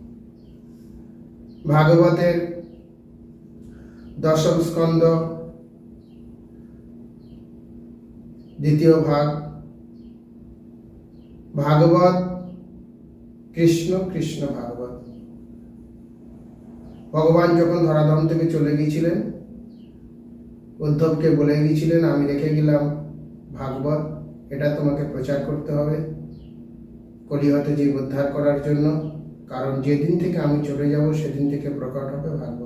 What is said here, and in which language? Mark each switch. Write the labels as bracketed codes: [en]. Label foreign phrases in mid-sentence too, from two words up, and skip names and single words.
[bn] ভাগবতের দশম স্কন্দ দ্বিতীয় ভাগ ভাগবত কৃষ্ণ কৃষ্ণ ভাগবত। भगवान যখন ধরাধাম থেকে চলে গিয়েছিলেন উদ্ধবকে বলে গিয়েছিলেন আমি রেখে গেলাম ভাগবত, এটা তোমাকে প্রচার করতে হবে কলিহতে জীব উদ্ধার করার জন্য, কারণ যেদিন থেকে আমি চলে যাব সেদিন থেকে প্রকট হবে ভাগবত।